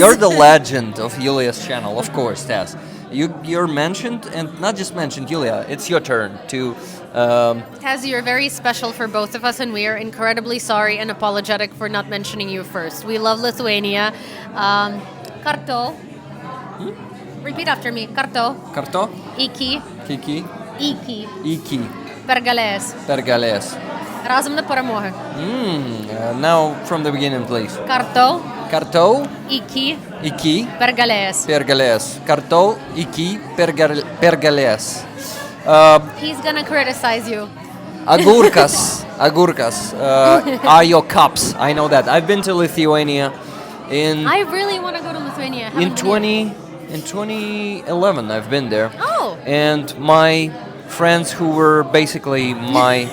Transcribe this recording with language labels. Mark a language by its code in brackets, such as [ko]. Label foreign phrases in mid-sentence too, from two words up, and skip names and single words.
[en] You're the legend of Yulia's channel, of course, Taz. You're mentioned, and not just mentioned, Yulia. It's your turn to. Taz, you're very special for both of us, and we are incredibly sorry and apologetic for not mentioning you first. We love Lithuania. Karto. Repeat after me. [lt] Karto. Karto, Iki. Kiki, Iki. Iki, Pergalės. Pergalės. [uk] Разом на перемоги. [en] Now from the beginning, please. [lt] Karto. Karto, Iki. Iki, Pergalės. Pergalės. Karto, Iki, Pergalės. [en] He's gonna criticize you. Agurkas are your cups. I know that. I've been to Lithuania in I really want to go to Lithuania. in Haven't been. 2011. I've been there. Oh. And my friends who were basically my